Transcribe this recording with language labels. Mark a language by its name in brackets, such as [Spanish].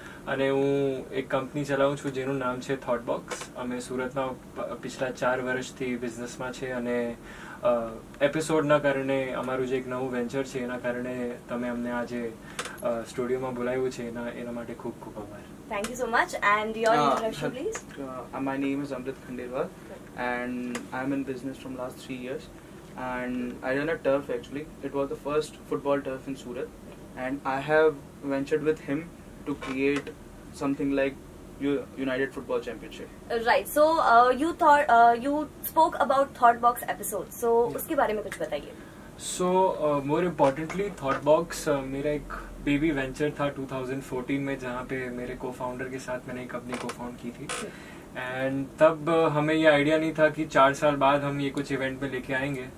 [Gujarati] અને હું એક કંપની ચલાવું છું જેનું નામ છે થોટબોક્સ. અમે સુરતમાં પિછલા 4 વર્ષથી બિઝનેસમાં છે અને એપિસોડના કારણે અમારું જે એક નવું વેન્ચર છે એના કારણે તમે અમને આજે સ્ટુડિયોમાં બોલાવ્યું છે એના માટે ખૂબ ખૂબ આભાર. [English] Thank you so much. And your introduction, please. My name is Amrit Khandelwal and I'm in business from last 3 years. And I run a turf actually. It was the first football turf in Surat and I have ventured with him to create something like United Football Championship. Right. So you spoke about Thoughtbox episodes. [Hindi] So उसके बारे में कुछ बताइए. [English] So more importantly, [Hindi] Thoughtbox मेरा एक baby venture था 2014 में जहाँ पे मेरे को-फाउंडर के साथ मैंने एक कंपनी को-फाउंड की थी. एंड तब हमें ये आइडिया नहीं था कि 4 साल बाद हम ये कुछ इवेंट में लेके आएंगे.